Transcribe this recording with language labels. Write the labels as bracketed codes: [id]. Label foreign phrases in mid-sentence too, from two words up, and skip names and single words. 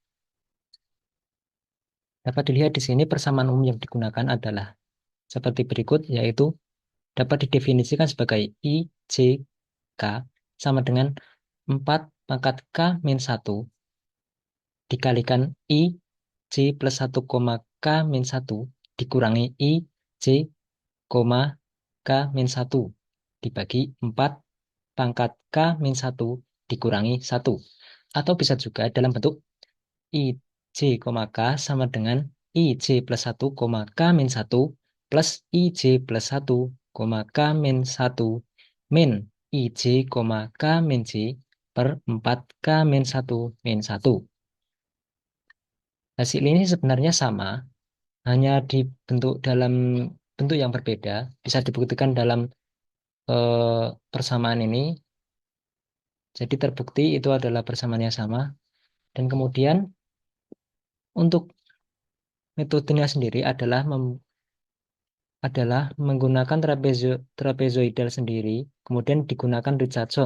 [id] Dapat dilihat di sini persamaan umum yang digunakan adalah seperti berikut, yaitu dapat didefinisikan sebagai I, J, K sama dengan 4 pangkat K min 1 dikalikan I, J plus 1, K min 1 dikurangi I, J, K min 1 dibagi 4 pangkat K min 1 dikurangi 1. Atau bisa juga dalam bentuk I, J, K sama dengan I, J plus 1, K min 1 plus I, J plus 1, K min 1 min I, J, K min J per 4 K min 1 min 1. Hasil ini sebenarnya sama, hanya dibentuk dalam bentuk yang berbeda. Bisa dibuktikan dalam persamaan ini. Jadi terbukti itu adalah persamaan yang sama. Dan kemudian untuk metodenya sendiri adalah menggunakan trapezoidal sendiri, kemudian digunakan Richardson.